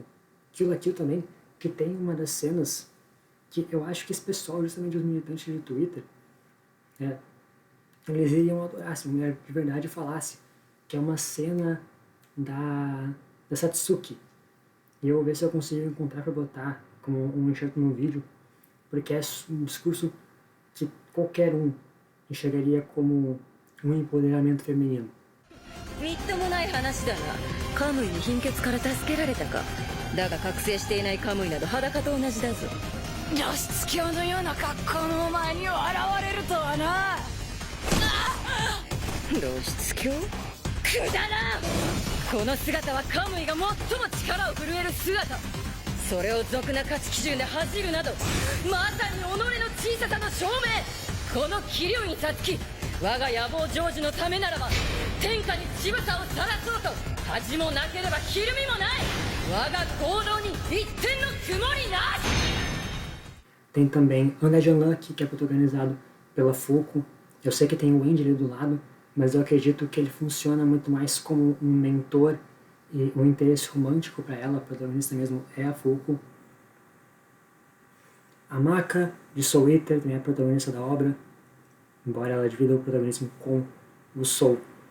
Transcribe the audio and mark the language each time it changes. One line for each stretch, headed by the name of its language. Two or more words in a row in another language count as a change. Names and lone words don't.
Portuguese: Kill la Kill também, que tem uma das cenas que eu acho que esse pessoal, justamente os militantes de Twitter, eles iriam adorar se uma mulher de verdade falasse, que é uma cena da Satsuki, E eu vou ver se eu consigo encontrar para botar como um enxerto no vídeo, porque é um discurso que qualquer um enxergaria como um empoderamento feminino.
Japanese: みっともない話だが、カムイに貧血から助けられたか。だが覚醒していないカムイなど裸と同じだぞ。露出狂のような格好のお前に現れるとはな。露出狂？くだらん。この姿はカムイが最も力を震える姿。それを俗な価値基準で恥じるなど、まさに己の小ささの証明。この桐生にさつき、我が野望成就のためならば天下に乳房を晒そうと恥もなければひるみもない。我が行動に一点の曇りなし。
Portuguese: Tem também Undead Unlucky, que é protagonizado pela Fuko. Eu sei que tem o Andy ali do lado, mas eu acredito que ele funciona muito mais como um mentor e um interesse romântico para ela. A protagonista mesmo é a Fuko. A Maka, de Soul Eater, também é a protagonista da obra, embora ela divida o protagonismo com o Soul.